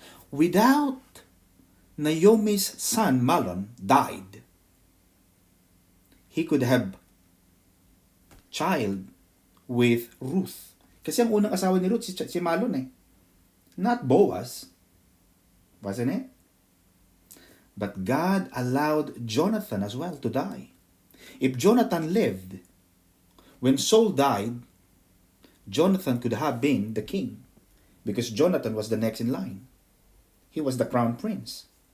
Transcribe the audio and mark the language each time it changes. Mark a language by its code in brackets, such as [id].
[en] Without Naomi's son Malon died, he could have child with Ruth. [tl] Kasi ang unang asawa ni Ruth si Malon eh. [en] Not Boaz. Wasn't it? But God allowed Jonathan as well to die. If Jonathan lived, when Saul died, Jonathan could have been the king because Jonathan was the next in line. He was the crown prince.